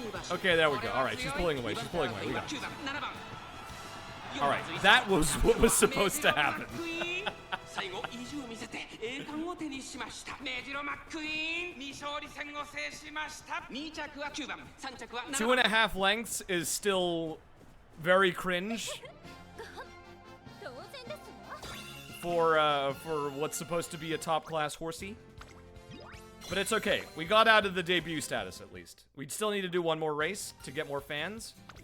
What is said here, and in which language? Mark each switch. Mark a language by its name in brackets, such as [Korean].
[English] Okay, there we go. All right, she's pulling away. She's pulling away. We got it. All right, that was what was supposed to happen. [Japanese] 最後意地を見せて栄冠を手にしましたメジロマックイーン未勝利戦を制しました2着は9番3着は7番 [English] 2.5 lengths is still very cringe [Japanese] 当然ですわ [English] for what's supposed to be a top class horsey. But it's okay. We got out of the debut status at least. We'd still need to do one more race to get more fans.